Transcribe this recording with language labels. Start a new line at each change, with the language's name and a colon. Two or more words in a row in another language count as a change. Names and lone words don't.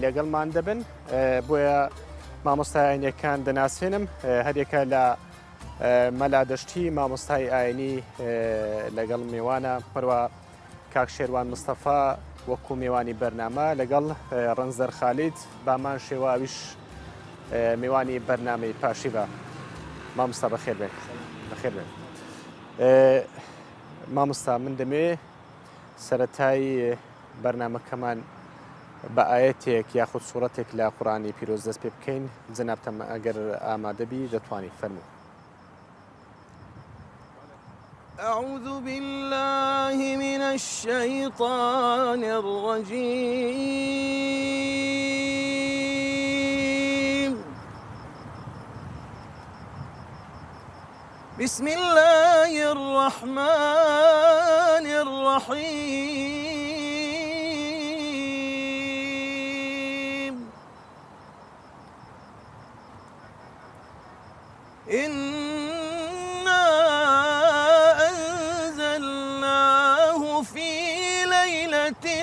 Central Kurdish: لەگەڵمان دەبن بۆیە مامۆستای ئاینیەکان دەناسێنم هەرێکە لە مەلادەشتی مامۆستای ئاینی لەگەڵ میوانە پەروە کاک شێروان مستەفا وەکو میوانی بەرنامە لەگەڵ ڕەنزەر خالید بامان شێواویش میوانی بەرنامەی پاشیوە مامۆستا بەخێر بێت بەخێر بێت مامۆستا من دەمێ سەرەتای بەرنامەکەمان بە ئاەتێک یاخود سوورەتێک لە قورئانی پیرۆز دەست پێ بکەین جەنابتە ئەگەر ئامادەبی دەتوانی فەرموو.
Arabic: أعوذ بالله من الشيطان الرجيم بسم الله الرحمن الرحيم إنا أنزلناه في ليلة